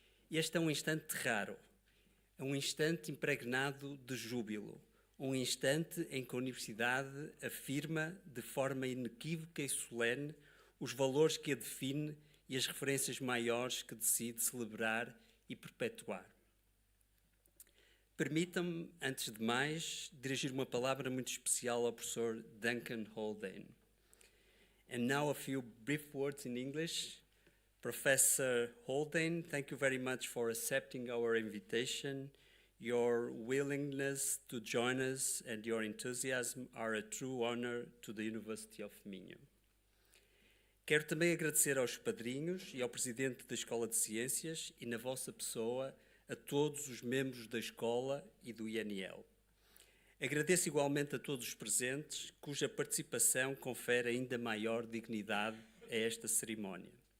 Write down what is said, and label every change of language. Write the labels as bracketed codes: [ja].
[pt] Este é um instante raro, é um instante impregnado de júbilo, um instante em que a Universidade afirma de forma inequívoca e solene os valores que a define e as referências maiores que decide celebrar e perpetuar. Permitam-me, antes de mais, dirigir uma palavra muito especial ao professor Duncan Haldane. [en] And now a few brief words in English. Professor Haldane, thank you very much for accepting our invitation. Your willingness to join us and your enthusiasm are a true honor to the University of Minho. [pt] Quero também agradecer aos padrinhos e ao Presidente da Escola de Ciências e, na vossa pessoa, a todos os membros da Escola e do INL. Agradeço igualmente a todos os presentes, cuja participação confere ainda maior dignidade a esta cerimónia.